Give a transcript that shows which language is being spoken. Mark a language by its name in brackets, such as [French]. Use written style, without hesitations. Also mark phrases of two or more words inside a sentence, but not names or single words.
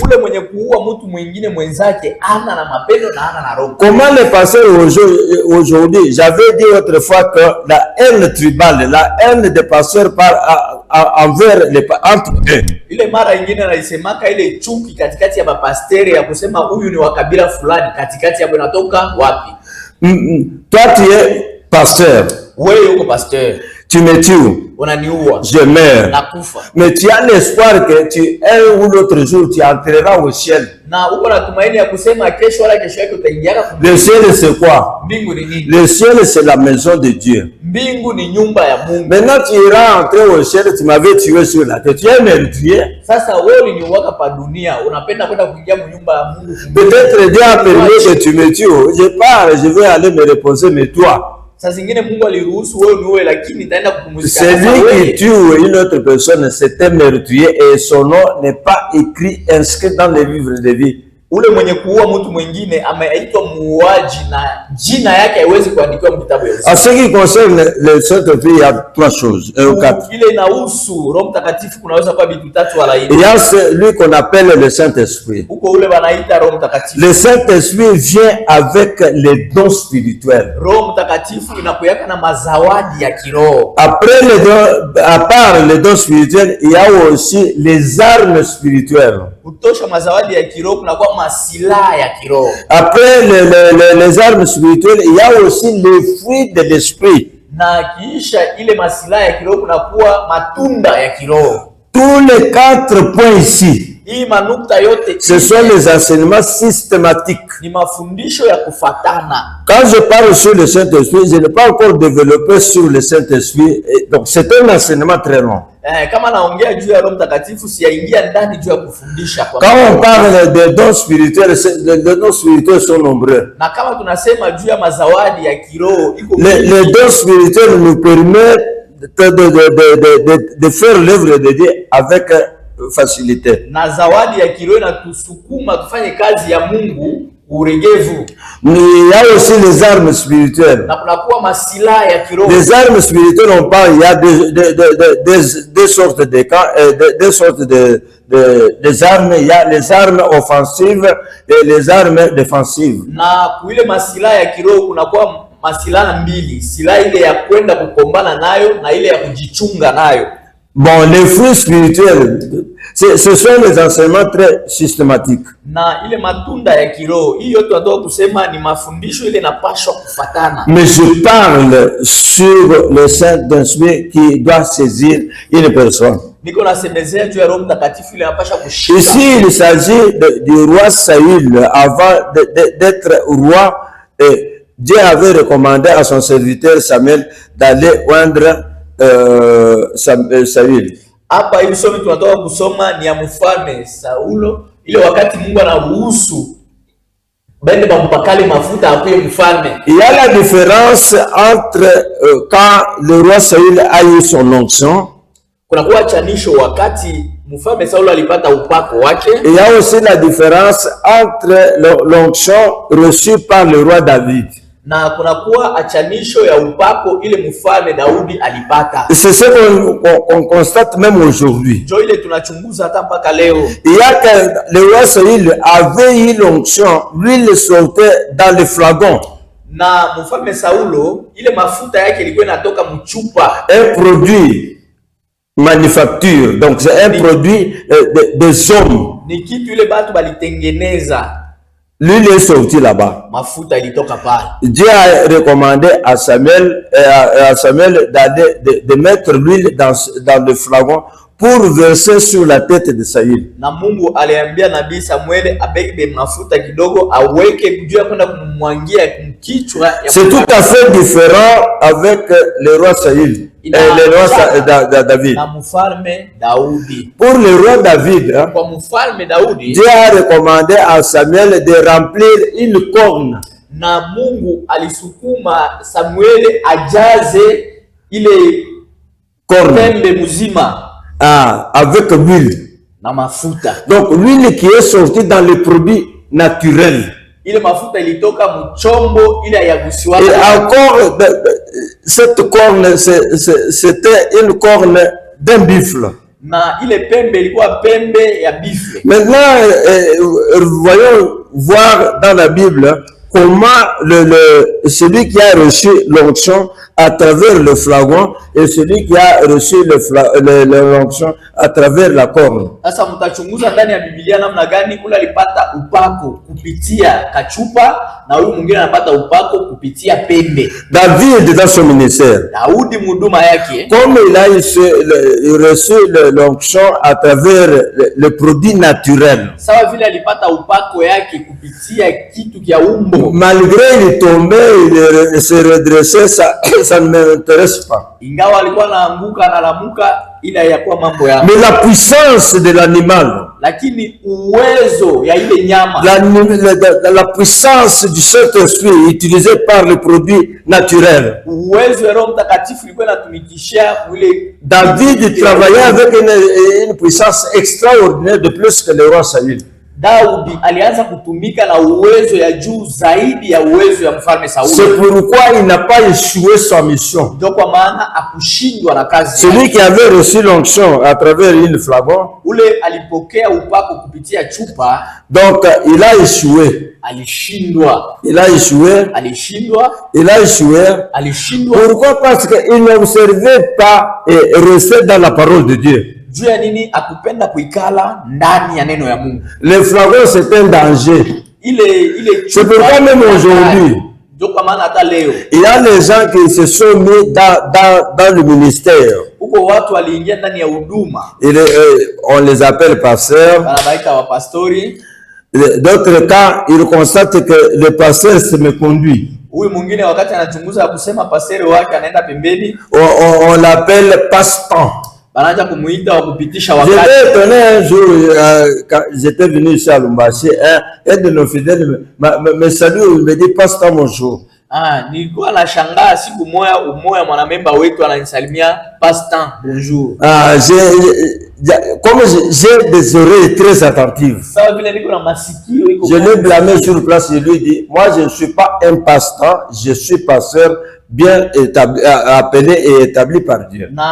[French] Comment les pasteurs aujourd'hui, j'avais dit autrefois que la haine tribale, la haine des pasteurs envers les entre eux. Toi tu es pasteur. [Swahili] Wewe uko pasteur. [French] Tu me tues. [Swahili] Unaniua. [French] Je meurs. [Swahili] Nakufa. [French] Mais tu as l'espoir que un ou l'autre jour, tu entreras au ciel. [Swahili] Na uko na tumaini ya kusema kesho wala kesho yake utaingia kwa [French] Le ciel, c'est quoi? [Swahili] mbingu ni nini? [French] Le ciel, c'est la maison de Dieu. [Swahili] Mbingu ni nyumba ya Mungu. [French] Maintenant, tu iras entrer au ciel, tu m'avais tué sur la tête. Tu es meurtrier. [Swahili] Sasa wewe uliniuaka pa dunia, unapenda kwenda kuingia nyumba ya Mungu. [French] Peut-être Dieu a permis que tu me tues. Je pars, je vais aller me reposer, mais toi, [Swahili] Saa zingine Mungu aliruhusu wewe niue, lakini nitaenda kupumzika. [French] celui qui tue une autre personne, c'est un meurtrier et son nom n'est pas écrit, inscrit dans les livres de vie. [Swahili] Ule mwenye kuua mtu mwingine ameitwa muuaji na jina yake haiwezi kuandikiwa kitabu ya uzima. [French] En ce qui concerne le Saint-Esprit, il y a trois choses, ou quatre. [Swahili] Ile inahusu Roho Mtakatifu, kunaweza kuwa vitu tatu wala [French] Il y a celui qu'on appelle le Saint-Esprit. [Swahili] huko ule wanaita Roho Mtakatifu. [French] Le Saint-Esprit vient avec les dons spirituels. [Swahili] Roho Mtakatifu inapoyaka na mazawadi ya kiroho. [French] Après les dons, à part les dons spirituels, il y a aussi les armes spirituelles. [Swahili] Kutosha mazawadi ya kiroho kunakuwa masilaha ya kiroho. [French] Après les armes spirituelles, il y a aussi les fruits de l'esprit. [Swahili] Na kiisha ile masilaha ya kiroho kunakuwa matunda ya kiroho. [French] Tous les 4 points ici, [Swahili] Hii manukta yote [French] ce sont les enseignements systématiques. [Swahili] ni mafundisho ya kufatana. [French] Quand je parle sur le Saint-Esprit, je n'ai pas encore développé sur le Saint-Esprit. Donc c'est un enseignement très long. [Swahili] Kama naongea juu ya Roho Mtakatifu siyaingia ndani juu ya kufundisha kwa. [French] Quand on parle des dons spirituels, les dons spirituels sont nombreux. [Swahili] Na kama tunasema juu ya mazawadi ya kiroho iko [French] Les dons spirituels nous permettent de faire l'œuvre de Dieu avec facilité. [Swahili] na zawadi ya kiroho inatusukuma tufanye kazi ya Mungu uregevu. [French] Mais il y a aussi les armes spirituelles. [Swahili] Na kunakuwa masilaha ya kiroho. [French] Les armes spirituelles, on parle, il y a deux sortes de camps, deux sortes des armes. Il y a les armes offensives et les armes défensives. [Swahili] Na kuile masilaha ya kiroho kunakuwa masilaha mbili, silaha ile ya kwenda kukombana nayo na ile ya kujichunga nayo. [French] Bon, les fruits spirituels, ce sont les enseignements très systématiques. [Swahili] Na ile matunda ya kiroho, hii yote tunatoka kusema ni mafundisho ile inapaswa kufatana. [French] Mais je parle sur le Saint-Esprit qui doit saisir une personne. [Swahili] Niko nasemezea juu ya Roho Mtakatifu ile inapaswa kushika. [French] Ici, il s'agit du roi Saül. Avant d'être roi, Dieu avait recommandé à son serviteur Samuel d'aller oindre Saül. [Swahili] Hapa hivi somo tunatoka kusoma ni ya mfalme Saulo, ile wakati Mungu anaruhusu bende bampakale mafuta akuye mfalme. [French] Il y a la différence entre quand le roi Saül a eu son onction. [Swahili] Kuna kuwa chanisho wakati mfalme Saulo alipata upako wake. [French] Il y a aussi la différence entre l'onction reçue par le roi David. [Swahili] Na kuna kuwa achanisho ya upako ile mfalme Daudi alipata. [French] C'est ce qu'on constate même aujourd'hui. [Swahili] Jo ile tunachunguza hata mpaka leo. [French] Il y a que le roi Saül avait eu l'onction, l'huile sortait dans le flagon. [Swahili] Na mfalme Saulo ile mafuta yake ilikuwa inatoka mchupa. [French] Un produit manufacture, donc c'est un produit des hommes. [Swahili] Ni kitu ile batu balitengeneza. [French] L'huile est sortie là-bas. [Swahili] Mafuta ilitoka pale. [French] Dieu a recommandé à Samuel, d'aller de mettre l'huile dans le flagon pour verser sur la tête de Saül. [Swahili] Na Mungu aliambia nabii Samuel abebe mafuta kidogo aweke kujua kwenda kumwangia kichwa. [French] C'est tout à fait différent avec le roi Saül et le roi David. [Swahili] Na mfalme Daudi. [French] Pour le roi David, [Swahili] Kwa mfalme Daudi, [French] Dieu a recommandé à Samuel de remplir une corne. [Swahili] na Mungu alisukuma Samuel ajaze ile [French] Corne. [Swahili] pembe mzima [French] Avec l'huile. [Swahili] na mafuta. [French] Donc l'huile qui est sortie dans les produits naturels. [Swahili] Ile mafuta ilitoka mchombo ile yagusiwa. [French] Et encore, cette corne, c'était une corne d'un buffle. [Swahili] Na ile pembe ilikuwa pembe ya bifle. [French] Maintenant, voyons voir dans la Bible comment celui qui a reçu l'onction à travers le flagon et celui qui a reçu l'onction à travers la corne. [Swahili] Sasa mtachunguza ndani ya Biblia namna gani ule alipata upako kupitia kachupa na huyu mwingine anapata upako kupitia pembe. [French] David dans son ministère, [Swahili] Daudi mhuduma yake, [French] comme il a reçu l'onction à travers le produit naturel, [Swahili] sawa vile alipata upako yake kupitia kitu kia umbo, [French] malgré il tombait, il se redressait, ça ne m'intéresse pas. [Swahili] Ingawa alikuwa anaanguka analamuka, ila yakuwa mambo ya. [French] Mais la puissance de l'animal, [Swahili] lakini uwezo ya ile nyama, [French] la puissance du Saint-Esprit utilisée par le produit naturel. [Swahili] Uwezo ya Roho Mtakatifu ilikuwa inatumikisha ile. [French] David travaillait avec une puissance extraordinaire de plus que le roi Saül. [Swahili] Daudi alianza kutumika na uwezo ya juu zaidi ya uwezo ya mfalme Sauli. [French] C'est pourquoi il n'a pas échoué sa mission. [Swahili] Ndio kwa maana akushindwa na kazi. [French] Celui qui avait reçu l'onction à travers une flagon, [Swahili] ule alipokea upako kupitia chupa, [French] donc il a échoué. [Swahili] Alishindwa. [French] Il a échoué. [Swahili] Alishindwa. [French] Il a échoué. [Swahili] Alishindwa. [French] Pourquoi? Parce qu'il n'observait pas et restait dans la parole de Dieu. [Swahili] Juu ya nini? Akupenda kuikala ndani ya neno ya Mungu. [French] Le flagon c'est un danger. C'est pourquoi même aujourd'hui, il y a les gens qui se sont mis dans le ministère. On les appelle pasteurs. D'autres cas, ils constatent que le pasteur se méconduit. On l'appelle passe-temps. J'étais étonné un jour, quand j'étais venu ici à Lumbashi, un de nos fidèles me salue, il me dit passe-temps mon jour. [Swahili] Nilikuwa nashangaa siku moja umoja mwanamemba wetu ananisalimia [French] passe-temps bonjour. Comme j'ai des oreilles très attentives, je l'ai blâmé sur place et lui dit, moi je ne suis pas un passe-temps, je suis pasteur bien établi, appelé et établi par Dieu.